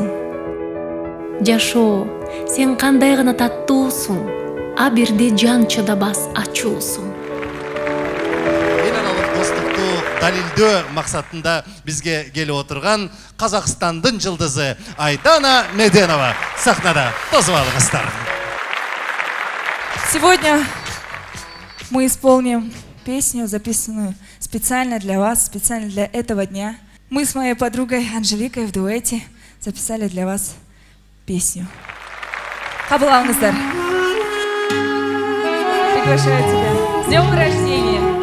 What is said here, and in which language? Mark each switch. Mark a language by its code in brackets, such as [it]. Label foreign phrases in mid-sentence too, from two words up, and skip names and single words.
[ky] Жашоо, сен кандай гана таттуусуң, а бирде жан чыдабас ачуусуң. Эл аралык достукту далилдөө максатында бизге келип отурган Казакстандын жылдызы Айдана Меденова сахнада. Тосуп алыңыздар. [ru] Сегодня мы исполним песню, записанную специально для вас, специально для этого дня. Мы с моей подругой Анжеликой в дуэте записали для вас песню. Кабыл алыңыздар. Приглашаю тебя. С днем рождения!